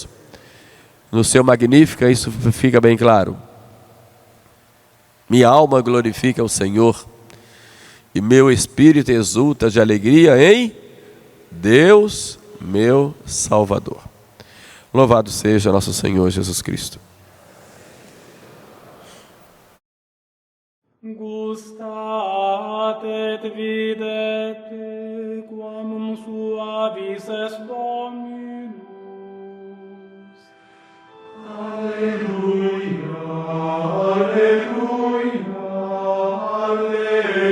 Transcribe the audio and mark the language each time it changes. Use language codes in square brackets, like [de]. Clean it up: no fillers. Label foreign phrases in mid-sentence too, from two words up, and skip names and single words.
[pt] No seu Magnífica isso fica bem claro. Minha alma glorifica o Senhor, e meu espírito exulta de alegria em Deus, meu Salvador. Louvado seja nosso Senhor Jesus Cristo. [la] Gustat et videt quam suavis est Dominus. Alleluia, alleluia, alleluia.